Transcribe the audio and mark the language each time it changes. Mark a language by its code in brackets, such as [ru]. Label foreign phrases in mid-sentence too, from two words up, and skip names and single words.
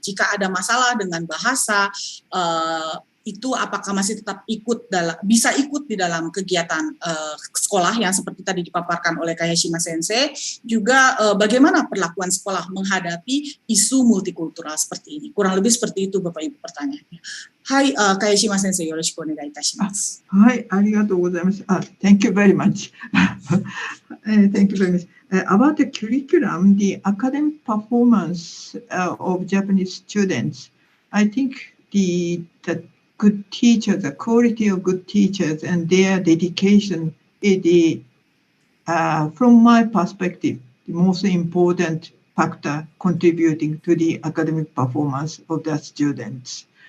[id] Jika ada masalah dengan bahasa, itu apakah masih tetap bisa ikut di dalam kegiatan sekolah yang seperti tadi dipaparkan oleh Kayashima Sensei, juga bagaimana perlakuan sekolah menghadapi isu multikultural seperti ini. Kurang lebih seperti itu Bapak Ibu pertanyaannya. [ja] はい、カヤシマ先生、よろしくお願いいたします. はい、ありがとうございます. [en] Thank you very much. Thank you very much. About the curriculum, the academic performance of Japanese students, I think the good teachers, the quality of good teachers and their dedication is from my perspective, the most important factor contributing to the academic performance of the students.